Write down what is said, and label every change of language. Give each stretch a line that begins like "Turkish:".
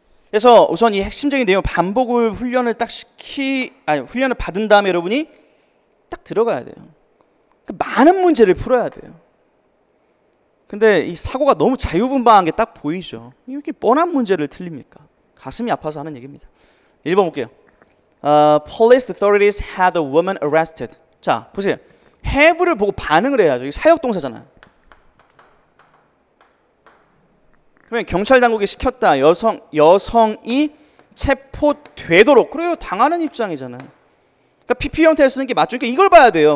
Korean: 그래서 우선 이 핵심적인 내용 반복을 훈련을 훈련을 받은 다음에 여러분이 딱 들어가야 돼요. 많은 문제를 풀어야 돼요. 근데 이 사고가 너무 자유분방한 게 딱 보이죠. 이렇게 뻔한 문제를 틀립니까? 가슴이 아파서 하는 얘기입니다. 1번 볼게요.
English: Police authorities had a woman arrested.
Korean: 자, 보세요. have를 보고 반응을 해야죠. 이게 사역동사잖아요. 그러면 경찰 당국이 시켰다. 여성이 체포되도록. 그래요. 당하는 입장이잖아요. 그러니까 PP 형태를 쓰는 게 맞죠. 그러니까 이걸 봐야 돼요.